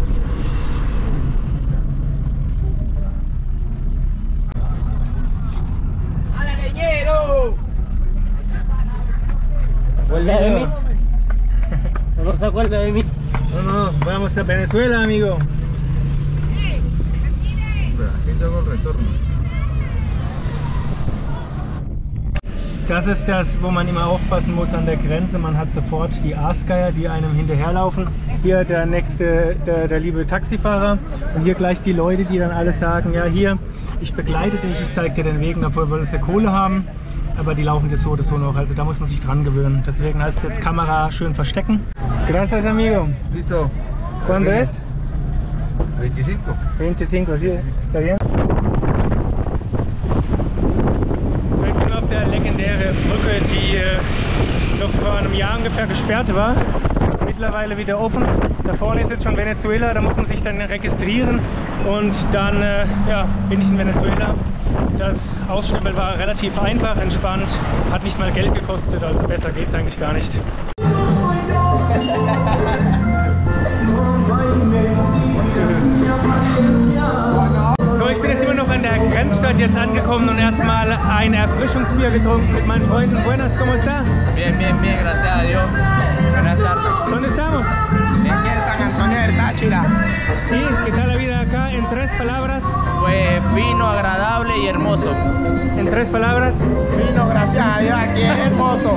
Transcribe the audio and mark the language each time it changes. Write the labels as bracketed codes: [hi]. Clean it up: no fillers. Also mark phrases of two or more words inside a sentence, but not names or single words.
[es] ¡Hola, leñero! ¿Acuerdas de mí? ¿No se acuerda de mí? No, vamos a Venezuela, amigo. Aquí tengo el retorno. [de] Das ist das, wo man immer aufpassen muss an der Grenze. Man hat sofort die Aasgeier, die einem hinterherlaufen. Hier der liebe Taxifahrer und hier gleich die Leute, die dann alle sagen, ja hier, ich begleite dich, ich zeige dir den Weg, dafür wollen sie Kohle haben. Aber die laufen dir so oder so noch, also da muss man sich dran gewöhnen. Deswegen heißt es jetzt Kamera schön verstecken. [es] Gracias, amigo. Listo. ¿Cuándo es? 25. 25, sí, está bien. [de] So, jetzt sind wir auf der legendären Brücke, die noch vor einem Jahr ungefähr gesperrt war. Mittlerweile wieder offen. Da vorne ist jetzt schon Venezuela, da muss man sich dann registrieren und dann ja, bin ich in Venezuela. Das Ausstempeln war relativ einfach, entspannt, hat nicht mal Geld gekostet, also besser geht es eigentlich gar nicht. So, ich bin jetzt immer noch an der Grenzstadt jetzt angekommen und erstmal ein Erfrischungsbier getrunken mit meinen Freunden. [es] Buenas, ¿cómo está? Bien, bien, bien, gracias a Dios. Buenas tardes. ¿Dónde estamos? Aquí en San Antonio del Táchira. Sí, ¿qué tal la vida acá? En 3 palabras. Pues fino, agradable y hermoso. En 3 palabras. Fino, gracias a Dios, aquí es hermoso.